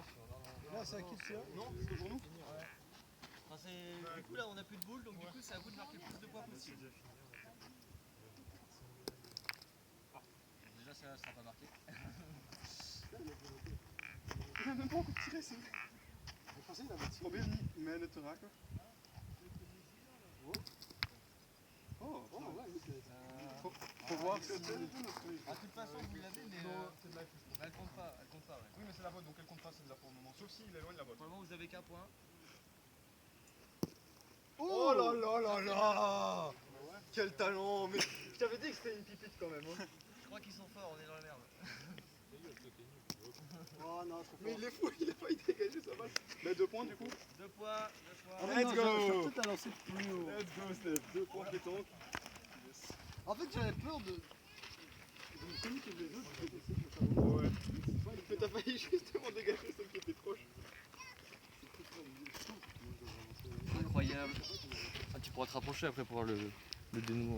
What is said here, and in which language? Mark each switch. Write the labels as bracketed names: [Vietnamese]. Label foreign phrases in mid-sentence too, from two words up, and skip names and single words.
[French] Là c'est à qui le tire? Non, c'est pour nous. Enfin, du coup là on n'a plus de boules, donc du coup c'est à vous de marquer le plus de points possible. Déjà ça sera pas marqué. Il a même pas encore tiré, c'est vrai. Je pensais qu'il avait tiré. [Dutch] Probeer niet mijne te raken. [French] Oh, voilà, faut voir si... De toute façon vous l'avez, mais elle compte pas, ouais. Oui mais c'est la vôtre, donc elle compte pas celle-là pour le moment. Sauf s'il éloigne la vôtre. Pour le moment vous avez qu'un point. Oh là là là là! Quel talent! Mais je t'avais dit que c'était une pipite quand même. Hein. Je crois qu'ils sont forts, on est dans la merde. Oh non, mais il est fou, il a failli dégager sa balle. Mais 2 points du coup? 2 points. [English] Let's go! [French] Peut-être à lancer plus haut. [English] Let's go [French] Steph, 2 points pétanque. En fait, j'avais peur de celui qui avait l'autre, Ouais. Mais t'as failli justement dégager celle qui était proche. Incroyable. Ah, tu pourras te rapprocher après pour voir le dénouement.